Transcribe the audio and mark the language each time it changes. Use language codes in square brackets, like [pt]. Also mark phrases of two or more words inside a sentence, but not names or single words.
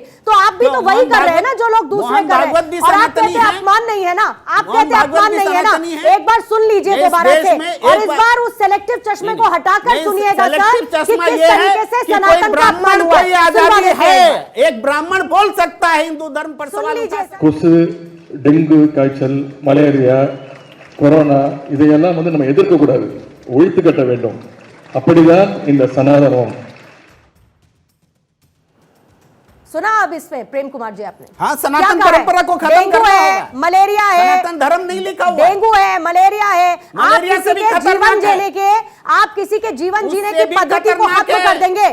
[hi] तो आप भी तो वही कर रहे हैं ना जो लोग दूसरे कर रहे हैं, और आप कहते हैं अपमान नहीं है ना, आप कहते हैं अपमान नहीं है ना। एक बार सुन लीजिए दोबारा से, और इस बार उस सेलेक्टिव चश्मे को हटाकर सुनिएगा सर कि किस तरीके से सनातन का अपमान हुआ है। आजादी है, एक ब्राह्मण बोल सकता है हिंदू धर्म पर सवाल उठा सकता है। [ta] கொசு, டெங்கு காய்ச்சல், மலேரியா, கொரோனா இதையெல்லாம் நம்ம எதிர்க்க கூடாது, ஒழித்து கட்ட வேண்டும். அப்படிதான் இந்த சனாதனம். [hi] सुना अब इसमें प्रेम कुमार जी आपने? हाँ, सनातन परंपरा को खत्म डेंगू करना है, होगा। मलेरिया है, सनातन धर्म नहीं लिखा हुआ। डेंगू है, मलेरिया है, आप मलेरिया किसी से भी के खतरनाक जीवन है। जीने के, आप किसी के जीवन जीने उससे की भी पद्धति को खतरनाक खत्म है। कर देंगे।